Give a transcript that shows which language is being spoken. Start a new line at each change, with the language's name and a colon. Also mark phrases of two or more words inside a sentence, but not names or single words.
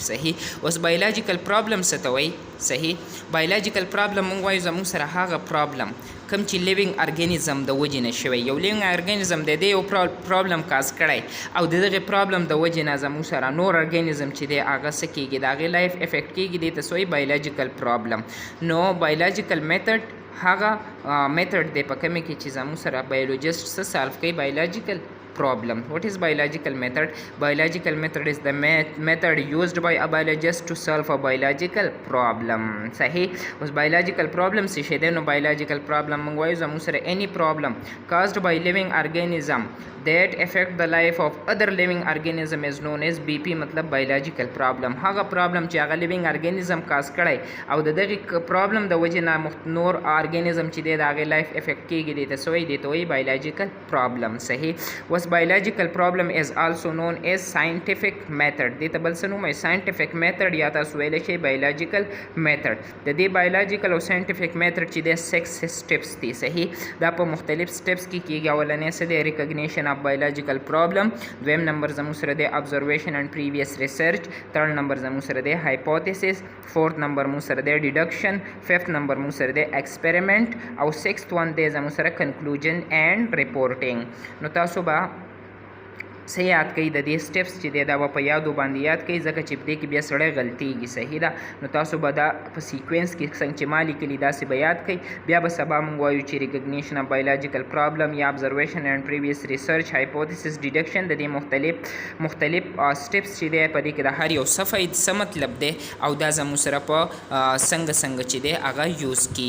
Pashto: صحیح اوس
English: biological problem
Pashto: څه ته وایي؟ صحیح
English: biological problem
Pashto: موږ وایو زموږ سره هغه پرابلم کوم چې
English: living organism
Pashto: د وجې نه شوی، یو
English: living organism
Pashto: د دې یو پرابلم کاز کړی او د دغه پرابلم د وجې نه زموږ سره نور ارګانیزم چې دی هغه څه کیږي د هغې
English: life affect
Pashto: کیږي دی ته سوی
English: biological problem.
Pashto: نو
English: biological method
Pashto: هغه میتھډ دی په کومه کې چې زموږ سره بایولوجیسټ څه سالو کوي
English: biological problem. What is biological method? Biological method is the method used by a biologist to solve a biological problem.
Pashto: صحیح اوس
English: biological problem
Pashto: څه شی دی؟ نو
English: biological problem
Pashto: موږ وایو زموږ سره
English: any problem caused by living organism that affect the life of other living organism is known as BP.
Pashto: مطلب
English: biological problem
Pashto: هغه problem چې هغه
English: living organism
Pashto: کاز کړی او د دغه problem د وجې نه نور organism چې دی د هغې
English: life affect
Pashto: کیږي دی ته څه وایي؟ دی ته وایي
English: biological problem.
Pashto: صحیح اوس
English: biological problem is also known as scientific method.
Pashto: دې ته بل څه نوم وایي؟
English: scientific method
Pashto: یا تاسو ویلی شئ
English: biological method.
Pashto: د دې biological او
English: scientific method
Pashto: چې دی 6 steps دي. صحیح دا په مختلف steps کې کیږي. اولنی څه دی؟
English: recognition of biological problem.
Pashto: دویم نمبر زموږ سره دی
English: observation and previous research.
Pashto: third نمبر زموږ سره دی hypothesis. fourth نمبر موږ سره دی deduction. fifth نمبر موږ سره دی experiment او
English: sixth one
Pashto: دی زموږ سره
English: conclusion and reporting.
Pashto: نو تاسو به څه یاد کوي د دې سټیپس چې دی دا به په یادو باندې یاد کوي ځکه چې په دې کې بیا سړی غلطیږي. صحیح ده نو تاسو به دا په سیکوینس کې څنګه چې ما لیکلي داسې به یاد کوئ. بیا به سبا موږ وایو چې
English: recognition of biological problem
Pashto: یا
English: observation and previous research hypothesis deduction
Pashto: د دې مختلف سټیپس چې دی په دې کې د هر یو څه مطلب دی او دا زموږ سره په څنګه چې دی هغه یوز کیږي.